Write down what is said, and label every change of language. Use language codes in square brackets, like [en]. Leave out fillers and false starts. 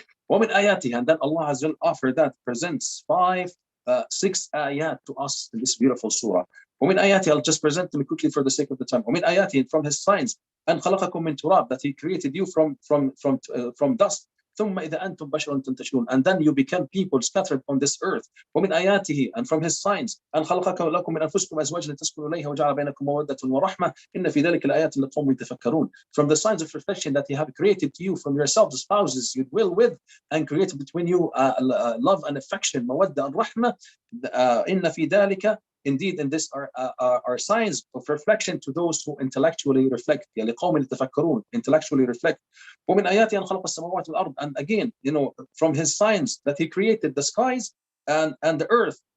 [ar] ومن آياته, [en] and then Allah Azza wa Jal after that presents 6 ayat to us in this beautiful surah. [ar] ومن آياته, [en] I'll just present them quickly for the sake of the time. ومن آياته, from his signs, [ar] أن خلقكم من تراب, [en] that he created you from dust. [ar] ثم إذا أنتم بشر تنتشرون, [en] and then you become people scattered on this earth. [ar] ومن آياته, [en] and from his signs, [ar] أن خلق لكم من أنفسكم أزواجا لتسكنوا إليها وجعل بينكم مودة ورحمة إن في ذلك الآيات لقوم يتفكرون. [en] From the signs of reflection that he have created to you from yourselves spouses you dwell with, and created between you love and affection, مودة and رحمة. [ar] إن في ذلك, [en] indeed in this are signs of reflection to those who intellectually reflect. [ar] لقوم يتفكرون, [en] intellectually reflect. [ar] ومن آياته أن خلق السماوات والأرض, [en] and again, from his signs that he created the skies and the earth.